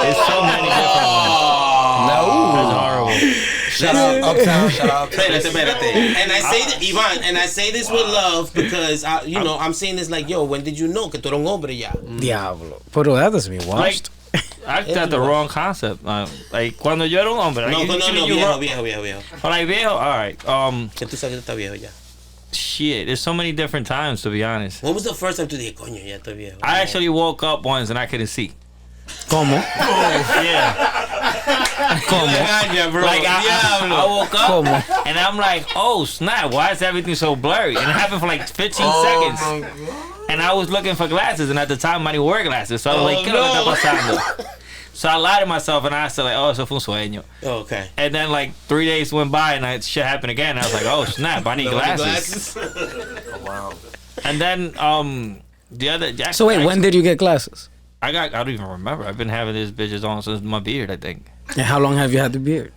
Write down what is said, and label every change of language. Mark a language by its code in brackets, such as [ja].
[en] There's so many different ones. No. That's horrible. Shout out Uptown. Shout out Uptown. And I say that, Ivan, and I say this with love because I'm saying this like, yo, when did you know [es] que tú eres un hombre ya? Diablo. [en] Pero that doesn't mean washed. I got the wrong concept. [es] Like cuando yo era un hombre. No, viejo. [en] Like viejo, all right. [es] Que tú sabes que tú estás viejo ya. [en] Shit, there's so many different times, to be honest. When was the first time [es] tú dije, coño, ya estoy viejo? [en] I actually woke up once and I couldn't see. [es] ¿Cómo? [en] Yeah. [es] ¿Cómo? Bro. [en] Like I woke up [es] ¿Cómo? [en] and I'm like, oh snap, why is everything so blurry? And it happened for like 15 seconds. And I was looking for glasses, and at the time I didn't wear glasses, so I was like, [es] ¿qué es lo que está pasando? [en] So I lied to myself and I said like, oh, [es] eso fue un sueño. [en] Oh, okay. And then like 3 days went by and shit happened again. I was like, oh snap, I need glasses. Oh, wow. And then the other. So wait, when did you get glasses? I don't even remember. I've been having these bitches on since my beard, I think. And how long have you had the beard?